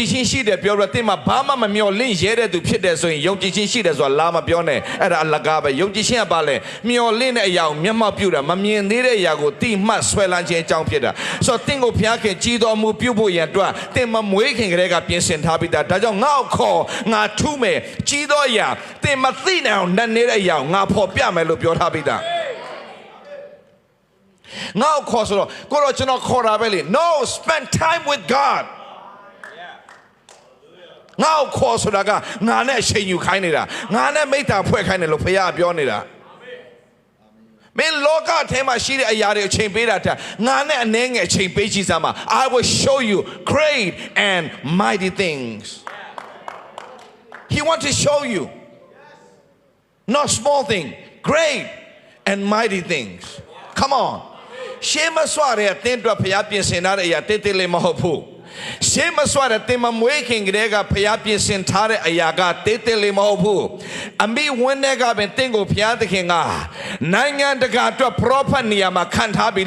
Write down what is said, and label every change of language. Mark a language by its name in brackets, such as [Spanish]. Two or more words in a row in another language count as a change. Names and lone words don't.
[Burmese] ည်ခြင်းရှိတယ်ပြောတော့တင်မှာဘာမှမမျှော်လင့်ရတဲ့သူဖြစ်တယ်ဆိုရင်ယုံကြည်ခြင်းရှိတယ်ဆိုတာလာမပြောနဲ့။အဲ့ဒါအလကားပဲ။ယုံကြည်ခြင်းကဘာလဲမျှော်လင့်တဲ့အရာကိုမျက်မှောက်ပြုတာမမြင်သေးတဲ့အရာကိုတိမှတ်ဆွဲလန်းခြင်းအကြောင်းဖြစ်တာ။ဆိုတော့တင်ကိုဘုရားခင်ကြီးတော်မူပြုဖို့ရန်အတွက်တင်မမွေးခင်ကလေးကပြင်ဆင်ထားပြီးသားဒါကြောင့်ငါ့ခေါ်ငါထူးမယ်ကြီးသောအရာတင်မသိနိုင်အောင်နဲ့နေတဲ့အရာငါဖော်ပြမယ်လို့ပြောထားပြီးသားငါ့ခေါ်ဆိုတော့ကိုတော့ကျွန်တော်ခေါ်တာပဲလေ [English] No spend time with God [Burmese] ငါ့ခေါ်ဆိုတာကငါနဲ့အချိန်ယူခိုင်းနေတာငါနဲ့မိတ္တာဖွဲ့ခိုင်းတယ်လို့ဖခင်ပြောနေတာမင်းလောကထဲမှာရှိတဲ့အရာတွေအချိန်ပေးတာတဲ့ငါနဲ့အနည်းငယ်အချိန်ပေးကြည့်စမ်းပါ [English] I will show you great and mighty things He wants to show you not small thing great and mighty things come on [Burmese] ရှေးမစွာတဲ့အသင်းတော်ဖျားပြင်ဆင်ထားတဲ့အရာတိတ်တိတ်လေးမဟုတ်ဘူးရှေးမစွာတဲ့တင်မမွေးခင်ကလေးကဖျားပြင်ဆင်ထားတဲ့အ ရာကတိတ်တိတ်လေးမဟုတ်ဘူးအမိဝင်းတဲ့ကပင်တင့်ကိုဖျားသခင်ကနိုင်ငံတကာအတွက် prophet နေရာမှာခံထားပြီ